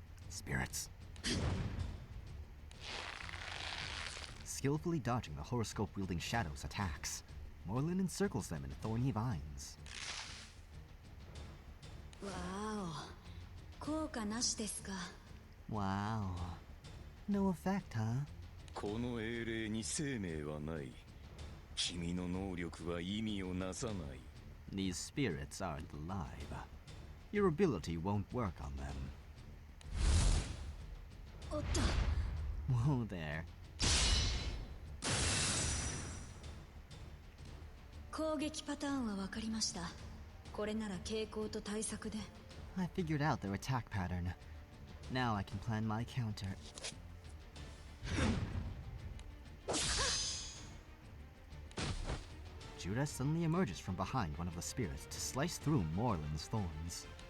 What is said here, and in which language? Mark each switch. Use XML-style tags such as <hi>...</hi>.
<en>Spirits. Skillfully dodging the horoscope-wielding shadow's attacks, Morlun encircles them in thorny vines.</en> <ja>わーお、効果なしですか。</ja> <en>Wow. No effect, huh?</en> <ja>この英霊に生命はない。君の能力は意味をなさない。</ja> <en>These spirits aren't alive. Your ability won't work on them.</en> <ja>おっと</ja> <en>Whoa there.</en> <ja>攻撃パターンは分かりました。これなら傾向と対策で。</ja> <en>I figured out their attack pattern. Now I can plan my counter. Judah suddenly emerges from behind one of the spirits to slice through Morland's thorns.</en>